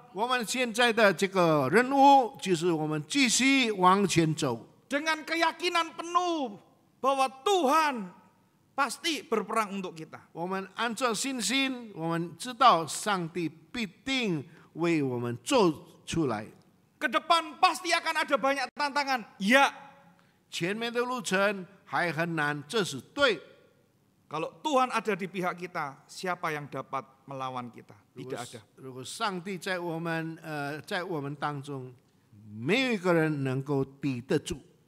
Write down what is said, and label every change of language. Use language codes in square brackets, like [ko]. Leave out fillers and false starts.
[zh] 我们现在的这个任务就是我们继续往前走， [id] dengan keyakinan penuh bahwa Tuhan pasti berperang untuk kita. [zh] 我们按照信心，我们知道上帝必定为我们做出来。 [id] Ke depan pasti akan ada banyak tantangan. Ya, [zh] 前面的路程还很难，这是对。 [id] kalau Tuhan ada di pihak kita, siapa yang dapat melawan kita? Tidak ada. [zh] 如果上帝在我们当中，没有一个人能够抵得住。